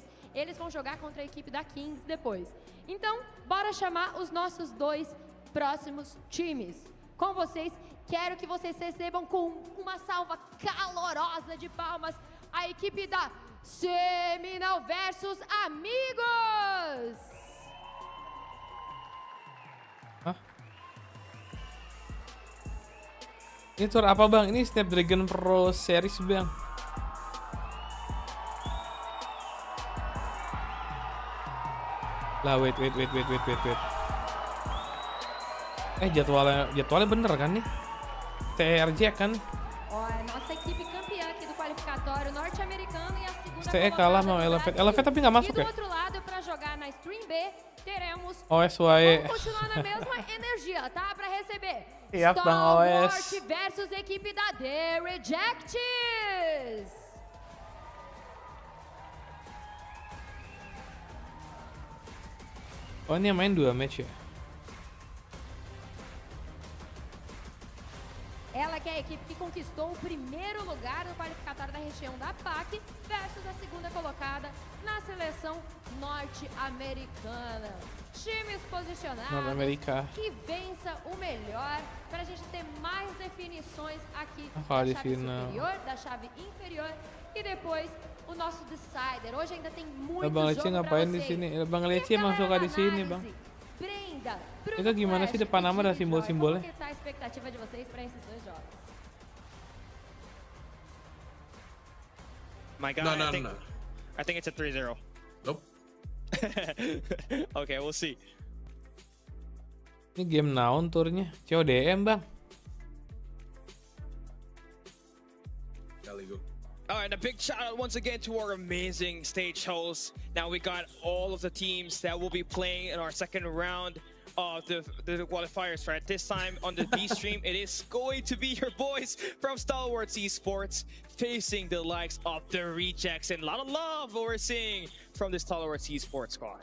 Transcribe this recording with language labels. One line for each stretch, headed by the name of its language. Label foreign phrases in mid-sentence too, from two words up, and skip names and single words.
Portuguese: Eles vão jogar contra a equipe da Kings depois. Então, bora chamar os nossos 2 próximos times. Com vocês, quero que vocês recebam com uma salva calorosa de palmas a equipe da Seminal versus Amigos!
Indonesian: Ini tour apa bang? Ini Snapdragon Pro Series bang. Lah wait. Jadwalnya bener kan nih? TRJ kan?
Portuguese: Nossa equipe campeã aqui do qualificatório norte-americano e a segunda
Indonesian: STE kalah sama Elevate tapi nggak masuk ya?
Portuguese: E do outro lado, para jogar na Stream B, teremos vamos continuar na mesma energia, tá? Para receber Standoff versus equipe da The Rejects.
Indonesian: Oh, ini yang main 2 match ya?
Portuguese: Ela que é a equipe que conquistou o primeiro lugar no qualificatório da região da PAC versus a segunda colocada na seleção norte-americana. Times posicionados que vença o melhor para a gente ter mais definições aqui da chave superior, da chave inferior e depois o nosso decider. Hoje ainda tem muito jogo pra vocês.
Indonesian: Bang Leci emang suka di sini, Bang. Brenda, Itu gimana sih depan nama ada simbol-simbolnya?
Portuguese: Como que tá a expectativa de vocês para esses dois jogos?
English: My God, I think it's a 3-0. Nope. Okay, we'll see.
Indonesian: Ini game naon turnya? CODM, Bang.
English: All right, a big shout out once again to our amazing stage hosts. Now we got all of the teams that will be playing in our second round of the qualifiers, right? This time on the D stream, it is going to be your boys from Stalwarts Esports facing the likes of the Rejects, and a lot of love we're seeing from this Stalwarts Esports squad.